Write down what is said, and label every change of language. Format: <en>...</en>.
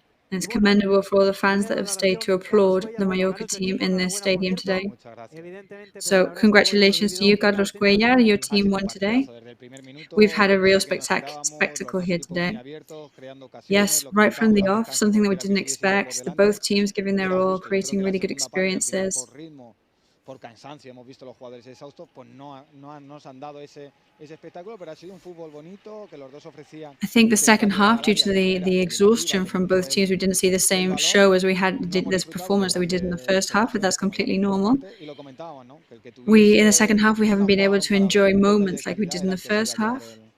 <en>And it's commendable for all the fans that have stayed to applaud the Mallorca team in this stadium today. So congratulations to you, Carlos Cuellar. Your team won today. We've had a real spectacle here today. Yes, right from the off, something that we didn't expect. Both teams giving their all, creating really good experiences.</en> <es>Por cansancio hemos visto los jugadores exhaustos, pues no nos han dado ese espectáculo, pero ha sido un fútbol bonito que los dos ofrecían.</es> <en>I think the second half, due to the exhaustion from both teams, we didn't see the same show as we had this performance that we did in the first half, but that's completely normal. In the second half, we haven't been able to enjoy moments like we did in the first half.</en>